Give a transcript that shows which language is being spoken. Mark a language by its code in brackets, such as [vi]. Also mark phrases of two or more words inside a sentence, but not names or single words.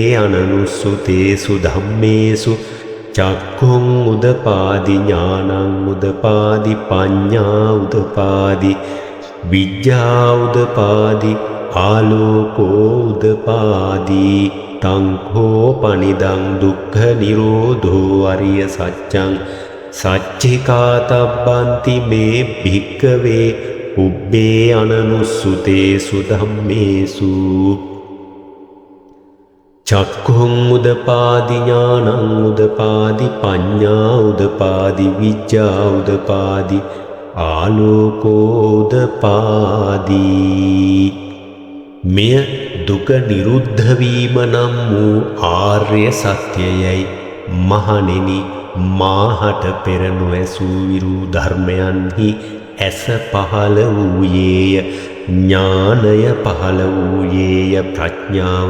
[pi] අනනුස්සුතේසු ධම්මේසු චක්ඛුං උදපාදි ඥානං උදපාදි පඤ්ඤා උදපාදි විඤ්ඤා උදපාදි ආලෝකෝ උදපාදි තංඛෝ පනිදං දුක්ඛ නිරෝධෝ අරිය සත්‍යං සච්චිකාතබ්බන්ති මේ භික්ඛවේ පුබ්බේ අනනුස්සුතේසු ධම්මේසු චක්ඛුං උදපාදි ඥානං උදපාදි පඤ්ඤා උදපාදි විඤ්ඤා උදපාදි ආලෝකෝ උදපාදි [si] මෙය දුක නිරුද්ධ වීම නම් වූ ආර්ය සත්‍යයයි මහණෙනි මාහට පෙර නොඇසූ විරු ධර්මයන්හි ඇස පහළ වූයේය ඥානය පහළ වූයේය ප්‍රඥාව